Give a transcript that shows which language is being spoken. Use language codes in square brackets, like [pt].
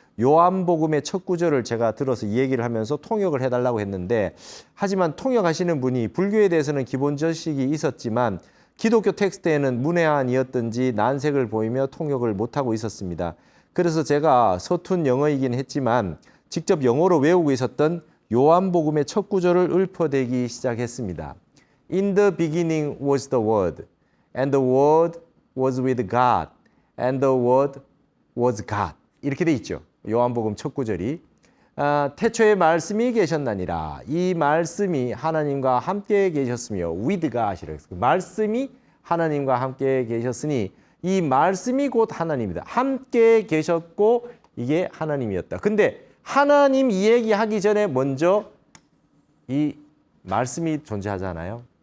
[ko] 요한복음의 첫 구절을 제가 들어서 이 얘기를 하면서 통역을 해달라고 했는데, 하지만 통역하시는 분이 불교에 대해서는 기본 지식이 있었지만 기독교 텍스트에는 문외한이었던지 난색을 보이며 통역을 못하고 있었습니다. 그래서 제가 서툰 영어이긴 했지만 직접 영어로 외우고 있었던 요한복음의 첫 구절을 읊어대기 시작했습니다. [en] In the beginning was the Word, and the Word was with God, and the Word was God. [ko] 이렇게 돼 있죠. 요한복음 첫 구절이. 태초에 말씀이 계셨나니라. 이 말씀이 하나님과 함께 계셨으며 [en] with God [ko] 이라고 했어요. 말씀이 하나님과 함께 계셨으니 이 말씀이 곧 하나님이다. 함께 계셨고 이게 하나님이었다. 근데 하나님 이 얘기하기 전에 먼저 이 말씀이 존재하잖아요.